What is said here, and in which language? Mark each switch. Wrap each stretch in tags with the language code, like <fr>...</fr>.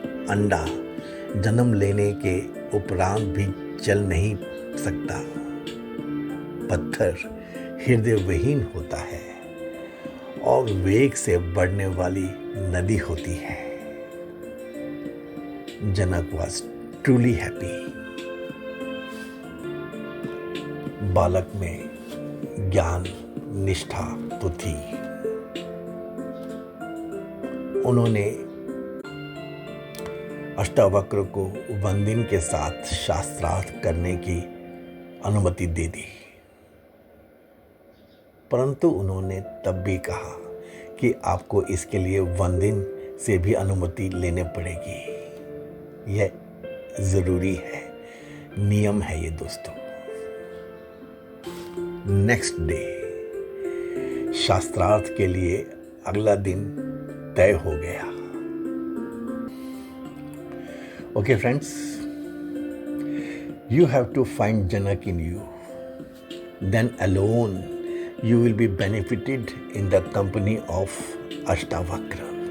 <hi>अंडा जन्म लेने के उपरांत भी चल नहीं सकता। पत्थर हृदय विहीन होता है और वेग से बढ़ने वाली नदी होती है।</hi> <en>Janak was truly happy।</en> <hi>बालक में ज्ञान निष्ठा तो थी। उन्होंने अष्टावक्र को वंदिन के साथ शास्त्रार्थ करने की अनुमति दे दी, परंतु उन्होंने तब भी कहा कि आपको इसके लिए वंदिन से भी अनुमति लेने पड़ेगी। यह जरूरी है, नियम है ये दोस्तों।</hi> <en>next day</en> <hi>शास्त्रार्थ के लिए अगला दिन तय हो गया।</hi> <en>Okay friends, you have to find Janak in you. Then alone you will be benefited in the company of Ashtavakra.</en>